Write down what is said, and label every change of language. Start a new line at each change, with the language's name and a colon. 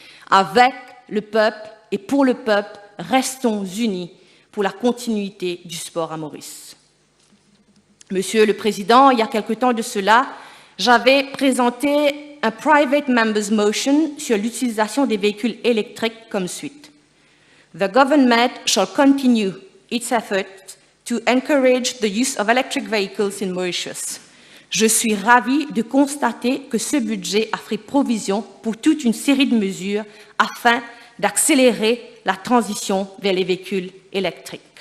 French: Avec le peuple et pour le peuple, restons unis pour la continuité du sport à Maurice. Monsieur le Président, il y a quelque temps de cela, j'avais présenté un Private Members Motion sur l'utilisation des véhicules électriques comme suite.
English: The government shall continue its efforts to encourage the use of electric vehicles in Mauritius.
French: Je suis ravie de constater que ce budget a fait provision pour toute une série de mesures afin d'accélérer la transition vers les véhicules électriques.